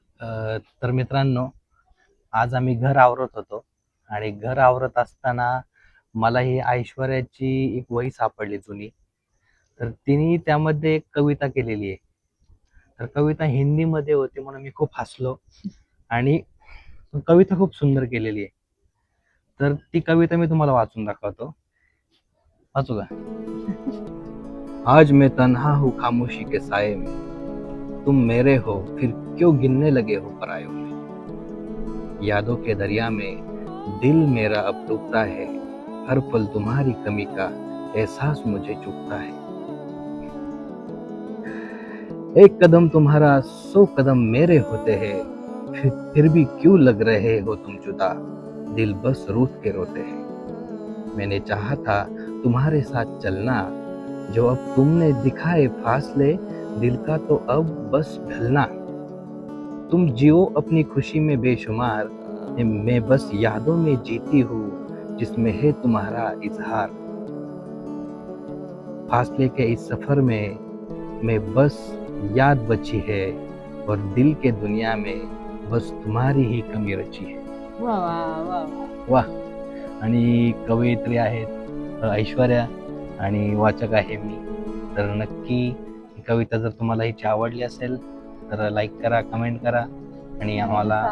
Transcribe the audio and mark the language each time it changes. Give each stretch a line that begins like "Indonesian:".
Marathi: तर मित्रांनो, आज आम्ही घर आवरत होतो आणि घर आवरत असताना मला ही ऐश्वर्याची एक वही सापडली जुनी. तर तिने त्यामध्ये एक कविता केलेली आहे. तर कविता हिंदीमध्ये होती म्हणून मी खूप हसलो आणि कविता खूप सुंदर केलेली आहे. तर ती कविता मी तुम्हाला वाचून दाखवतो. वाचू का?
Hindi: आज मैं तन्हा हूँ खामोशी के साए में, तुम मेरे हो फिर क्यों गिनने लगे हो परायों में। यादों के दरिया में दिल मेरा अब डूबता है, हर पल तुम्हारी कमी का एहसास मुझे चुभता है। एक कदम तुम्हारा 100 कदम मेरे होते हैं, फिर भी क्यों लग रहे हो तुम जुदा, दिल बस रूठ के रोते हैं। मैंने चाहा था तुम्हारे साथ चलना, जो अब तुमने दिखाए फासले, दिल का तो अब बस ढलना। तुम जियो अपनी खुशी में बेशुमार, मैं बस यादों में जीती हूँ जिसमें है तुम्हारा इजहार। फासले के इस सफर में मैं बस याद बची है, और दिल के दुनिया में बस तुम्हारी ही कमी रची है। वा वा वा वा. वाह!
Marathi: आणि कवयित्री आहेत ऐश्वर्या आणि वाचक आहे मी. तर नक्की ही कविता जर तुम्हाला हिची आवडली असेल तर लाईक करा, कमेंट करा आणि आम्हाला